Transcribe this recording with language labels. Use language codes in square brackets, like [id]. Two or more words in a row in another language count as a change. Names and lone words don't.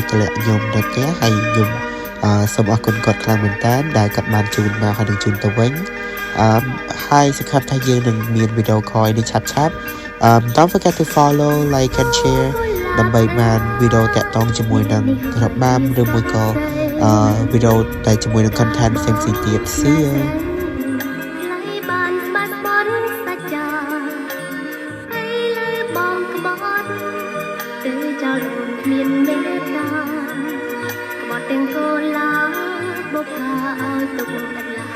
[km] តម្លាក់ខ្ញុំទៅផ្ទះហើយខ្ញុំសូមអរគុណគាត់ខ្លាំងមែនតើដែលគាត់បានជួយមកហើយនឹងជួយទៅវិញហើយសង្ឃឹមថាយើងនឹងមានវីដេអូក្រោយនេះឆាប់ៗ [en] don't forget to follow like and share [km] ដើម្បីបានវីដេអូតាក់ទងជាមួយនឹងរបាំឬមួយក៏វីដេអូតែជាមួយនឹង content ផ្សេងៗទៀត [en] see you [km] មានមេត្តាក្បត់ទាំងកូនឡាបុផាឲ្យទុក